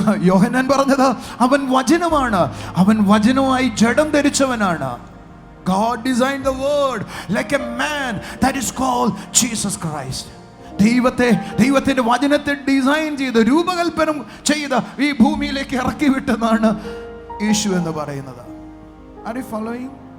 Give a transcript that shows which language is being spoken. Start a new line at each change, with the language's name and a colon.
Malayalam: യോഹന്നാൻ പറഞ്ഞത് അവൻ വചനമാണ്, അവൻ വചനമായി ജഡം ധരിച്ചവനാണ്.
English: God designed the word like a man, that is called Jesus Christ.
Malayalam: ദൈവത്തിന്റെ വചനത്തെ ഡിസൈൻ ചെയ്ത് രൂപകൽപ്പന ചെയ്ത് ഈ ഭൂമിയിലേക്ക് ഇറക്കി വിട്ടതാണ് യേശു എന്ന് പറയുന്നത്.
English: Are you following?